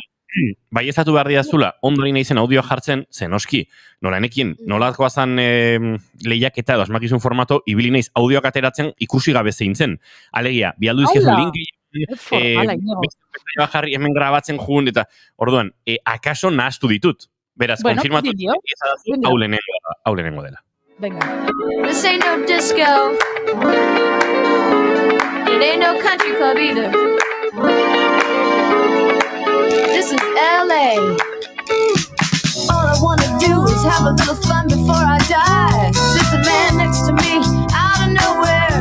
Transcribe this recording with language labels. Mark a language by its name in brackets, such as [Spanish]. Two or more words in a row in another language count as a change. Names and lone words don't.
[Basque] Bai ezatu behar diazula, ondorin nahi zen audioa jartzen, zenoski, noranekin, nolatkoa zan lehiaketa edo asmakizun formato, ibili naiz audioak ateratzen ikusi gabe zein zen. Alegia, bialdu izkezun linki, jarri hemen grabatzen jugun, eta orduan, akaso nahaztu ditut. Beraz, konfirmatu, hau lehenengo dela. Venga. [English] This ain't no disco. It ain't no country club either. This is LA. All I wanna do is have a little fun before I die. There's a man next to me out of nowhere.